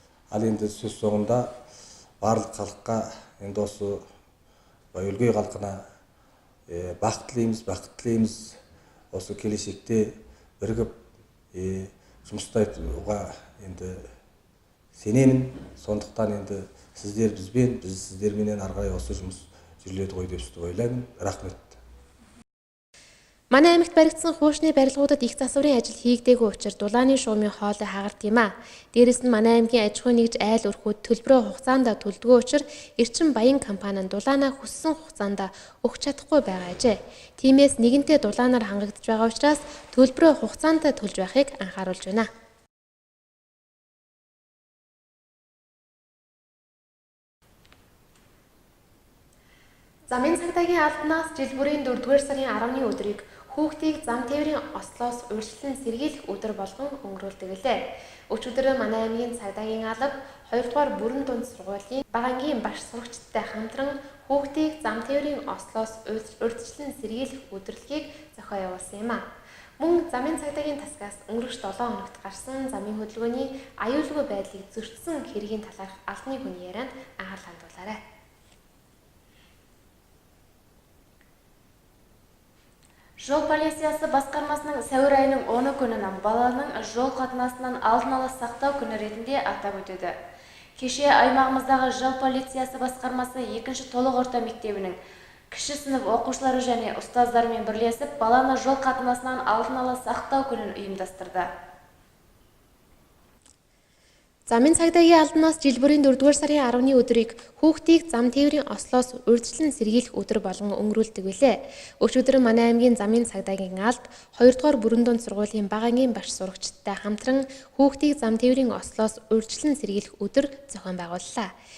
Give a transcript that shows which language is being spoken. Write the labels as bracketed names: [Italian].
[Kazakh] Ал енді сөз соңында барлық халыққа енді осы өлкей халқына бақыт тілейміз. Осы келешекте бірігіп жұмыстауға енді сенемін. Сондықтан енді сіздер бізбен, біз сіздерменен ары қарай осы жұмыс жүріледі ғой деп ойлаймын. Рахмет. [Mongolian] Манай аймагт баригдсан хуучны барилгуудад их засварын ажил хийгдээгүй учраас дулааны шуумын хоолой хагарт юм а. Дээрэс нь манай аймгийн аж ахуйн нэгж айл өрхүүд төлбөрөө хугацаанд төлдөгөө учраас Эрчим Баян компани нь дулаанаа хүссэн хугацаанд өгч чадахгүй байгаа ажээ. Тиймээс нэгэнтээ дулаанаар хангагдж байгаа учраас төлбөрөө хугацаанд төлж байхыг анхааруулж байна. Замын цагдаагийн албанаас жил бүрийн 4-р сарын 10-ны өдрийг хүүхдийг зам тээврийн ослоос урьдчилан сэргийлэх өдөр болгон өнгөрүүлдэг лээ. Өчигдөр манай аймгийн цагдаагийн алба 2-р бүрэн дунд сургуулийн багангийн багш сурагчдтай хамтран хүүхдийг зам тээврийн ослоос урьдчилан сэргийлэх удирдлагыг зохион явуулсан юм а. Мөн замын цагдаагийн тасгаас өнгөрөх 7 хоногт гарсан замын хөдөлгөөний аюулгүй байдлыг зөрчсөн хэргийн талаарх албаны хүний ярианд анхаарал хандуулаарай. [Kazakh] Жол полициясы басқармасының сәуір айының 10 күнінің баланың жол қатынасынан алдын ала сақтау күні ретінде атап өтеді. Кеше аймағымыздағы жол полициясы басқармасы 2-ші толық орта мектебінің кіші сынып оқушылары және ұстаздармен бірлесіп, баланы жол қатынасынан алдын ала сақтау күнін ұйымдастырды. [Mongolian] Замын цагдаагийн албанаас жил бүрийн 4-р сарын 10-ны өдрийг хүүхдийг зам тээврийн ослоос урьдчилан сэргийлэх өдөр болгон өнгөрүүлдэг билээ. Өчигдөр манай аймгийн замын цагдаагийн алба 2-р бүрэн дунд сургуулийн багангийн багш сурагчдтай хамтран хүүхдийг зам тээврийн ослоос урьдчилан сэргийлэх өдөр зохион байгууллаа.